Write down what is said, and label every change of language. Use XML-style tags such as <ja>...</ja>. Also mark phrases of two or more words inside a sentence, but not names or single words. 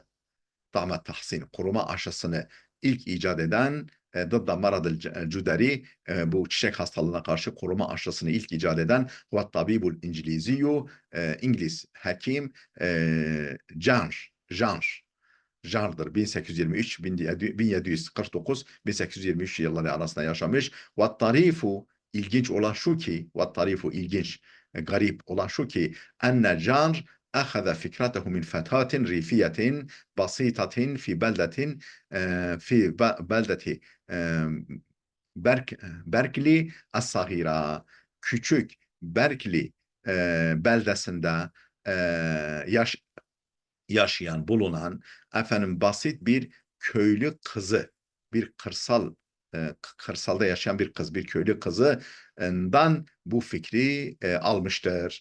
<ar>طعم تحصين,</ar> <tr>koruma aşısını ilk icat eden</tr> <ar>ضد مرض الجدري,</ar> <tr>bu çiçek hastalığına karşı koruma aşısını ilk icat eden ve</tr> <ar>الطبيب الإنجليزي,</ar> <tr>İngiliz hekim Janr'dır. 1823, 1749, 1823 yılları arasında yaşamış.</tr> <ar>والطريف,</ar> <tr>ilginç olan şu ki,</tr> <ar>والطريف</ar> <tr>ilginç, garip olan şu ki,</tr> <ar>enne Janr أخذ فكرته من فتاة ريفية بسيطة في بلدة في بلدة</ar> <tr>Berkeley as-Sagira, küçük Berkeley beldesinde e, yaş, yaşayan, bulunan efendim basit bir köylü kızı, bir kırsalda yaşayan bir kız, bir köylü kızından bu fikri almıştır.</tr>